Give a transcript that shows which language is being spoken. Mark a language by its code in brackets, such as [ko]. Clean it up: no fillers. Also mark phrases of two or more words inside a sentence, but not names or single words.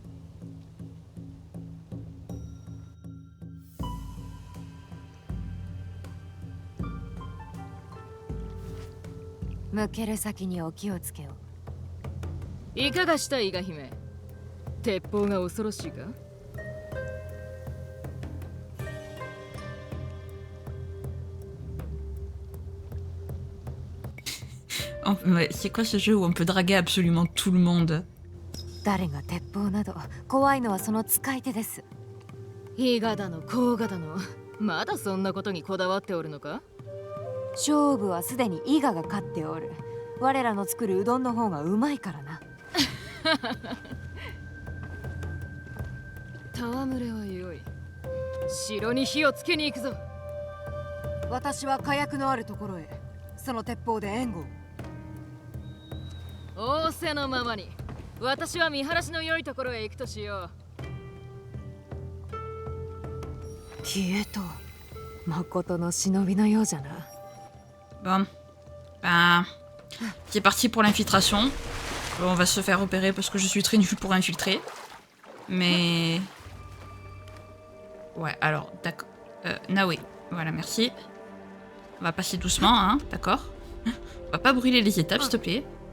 [ja] 向ける先にお気をつけを。いかがした伊賀姫。鉄砲が恐ろしいか。 [fr] C'est quoi ce jeu où on peut draguer absolument tout le monde? [ja] 誰が鉄砲など怖いのはその使い手です。伊賀だの甲賀だの、まだそんなことにこだわっておるのか。勝負はすでに伊賀が勝っておる。我らの作るうどんの方がうまいからな。戯れはよい。城に火をつけに行くぞ。私は火薬のあるところへ。その鉄砲で援護。仰せのままに。私は見晴らしの良いところへ行くとしよう。消えと。誠の忍びのようじゃな。 [fr] Bon. Ben, c'est parti pour l'infiltration. On va se faire repérer parce que je suis très nul pour infiltrer. Mais... Ouais, alors, d'accord. Naoé, voilà, merci. On va passer doucement, hein, d'accord. On va pas brûler les étapes, s'il te plaît.